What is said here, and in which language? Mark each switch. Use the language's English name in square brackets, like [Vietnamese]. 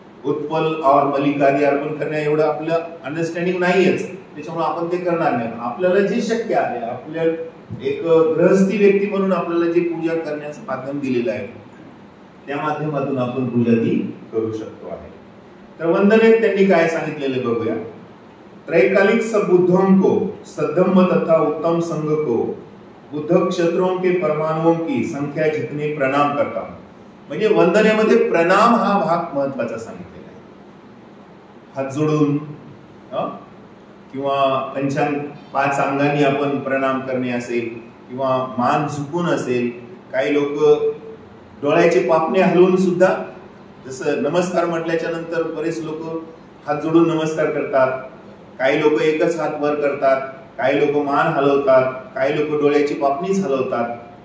[Marathi] उत्पल और मलिकादी अर्पण करण्या एवढं आपलं अंडरस्टँडिंग नाहीयेच, त्याच्यामुळे आपण ते करणार नाही. आपल्याला जे शक्य आहे, आपल्या एक गृहस्थी व्यक्ती म्हणून आपल्याला जे पूजा करण्याचं माध्यम दिलेलं आहे त्या माध्यमातून आपण पूजा ती करू शकतो आहे. तर वंदनेत त्यांनी काय सांगितलेलं बघूया. [Hindi] त्रैकालिक सब बुद्धों को सद्धम्म तथा उत्तम संग को बुद्ध क्षत्रों के परमाणुओं की संख्या जितने प्रणाम करता हूं. [Marathi] म्हणजे वंदनेमध्ये प्रणाम हा भाग महत्वाचा सांगितलेला आहे. हात जोडून किंवा पंचांग 5 अंगांनी आपण प्रणाम करणे असेल, किंवा मान झुकून असेल. काही लोक डोळ्याचे पापणे हलवून सुद्धा, जसं नमस्कार म्हटल्याच्या नंतर बरेच लोक हात जोडून नमस्कार करतात, काही लोक एकच हात वर करतात, काही लोक मान हलवतात, काही लोक डोळ्याची पापणीच हलवतात.